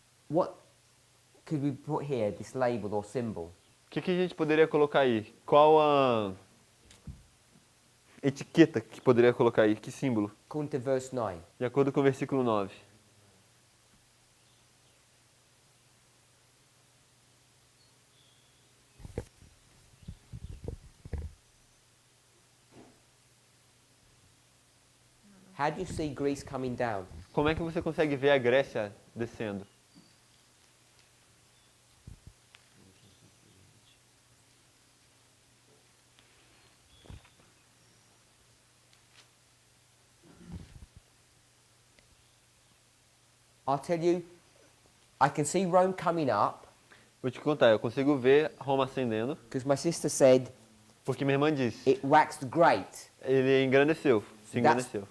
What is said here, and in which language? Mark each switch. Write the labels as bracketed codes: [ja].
[en] What could we put here, this label or symbol? [pt] O que a gente poderia colocar aí? Qual a etiqueta que poderia colocar aí? Que símbolo? [en] According to verse 9. [pt] De acordo com o versículo 9. [en] How do you see Greece coming down? [pt] Como é que você consegue ver a Grécia descendo? [en] I'll tell you, I can see Rome coming up [pt] Vou te contar, eu consigo ver Roma ascendendo, [en] because my sister said [pt] porque minha irmã disse, [en] it waxed great. [pt] ele engrandeceu, se engrandeceu.